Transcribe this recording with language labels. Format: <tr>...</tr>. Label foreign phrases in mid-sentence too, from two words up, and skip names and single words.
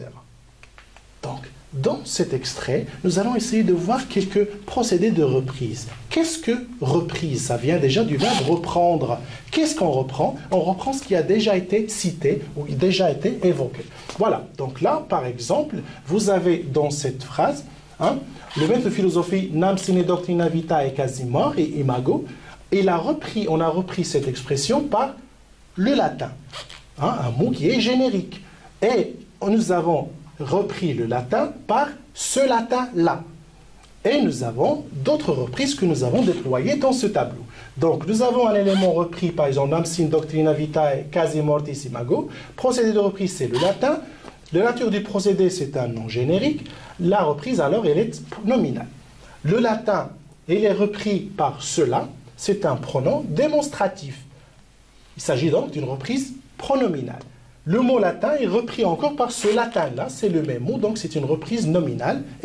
<fr>Donc, dans cet extrait, nous allons essayer de voir quelques procédés de reprise. Qu'est-ce que reprise? Ça vient déjà du verbe reprendre. Qu'est-ce qu'on reprend? On reprend ce qui a déjà été cité ou déjà été évoqué. Voilà, donc là, par exemple, vous avez dans cette phrase, le maître de philosophie,</fr> <la>nam sine doctrina vita e quasi mort et imago,</la> <fr>on a repris cette expression par le latin, un mot qui est générique. Et nous avons repris le latin par ce latin-là. Et nous avons d'autres reprises que nous avons déployées dans ce tableau. Donc, nous avons un élément repris, par exemple,</fr> <la>nam sine doctrina vitae quasi mortis imago.</la> <fr>Procédé de reprise, c'est le latin. La nature du procédé, c'est un nom générique. La reprise, alors, elle est nominale. Le latin, il est repris par cela. C'est un pronom démonstratif. Il s'agit donc d'une reprise pronominale. Le mot latin est repris encore par ce latin-là, c'est le même mot, donc c'est une reprise nominale.</fr>